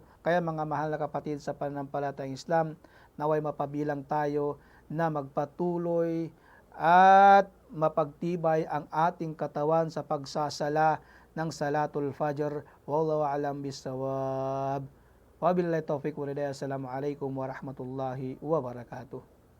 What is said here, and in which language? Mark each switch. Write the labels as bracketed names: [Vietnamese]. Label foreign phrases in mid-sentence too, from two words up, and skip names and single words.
[Filipino] Kaya mga mahal na kapatid sa pananampalatayang Islam, naway mapabilang tayo na magpatuloy at mapagtibay ang ating katawan sa pagsasala ng [Arabic] صلاة الفجر. والله أعلم بالصواب. وبالله التوفيق والهداية. السلام عليكم ورحمة الله وبركاته.